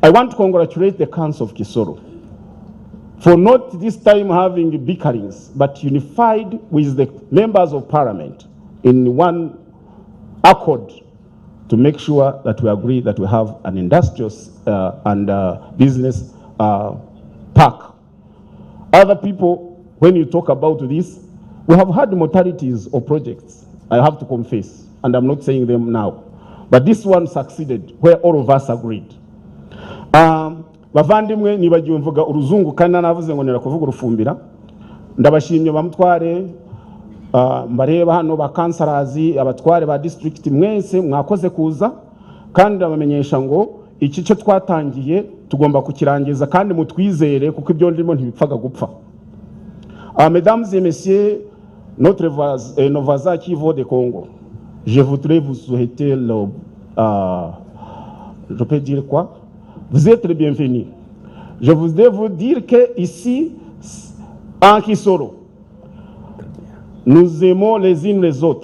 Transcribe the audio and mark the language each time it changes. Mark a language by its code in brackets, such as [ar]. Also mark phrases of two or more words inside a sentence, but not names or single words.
[en] I want to congratulate the Council of Kisoro for not this time having bickerings, but unified with the members of parliament in one accord to make sure that we agree that we have an industrial and business park. Other people, when you talk about this, we have had modalities of projects, I have to confess, and I'm not saying them now. But this one succeeded, where all of us agreed. [rw] Bavandimwe nibagiwe mvuga uruzungu kandi navuze ngo nera kuvuga urufumbira. Ndabashimye bamutware mbareba hano bakansarazi abatware ba district mwese mwakoze kuza kandi ndabamenyesha ngo iki cyo twatangiye tugomba kukirangiza kandi mutwizere kuko ibyo ndimo ntibipfaga gupfa. [fr] Mesdames et messieurs, notre voisin qui vaut de Congo, je voudrais vous souhaiter je peux dire quoi? Vous êtes les bienvenus. Je voudrais vous dire que ici, en Kisoro, nous aimons les unes les autres.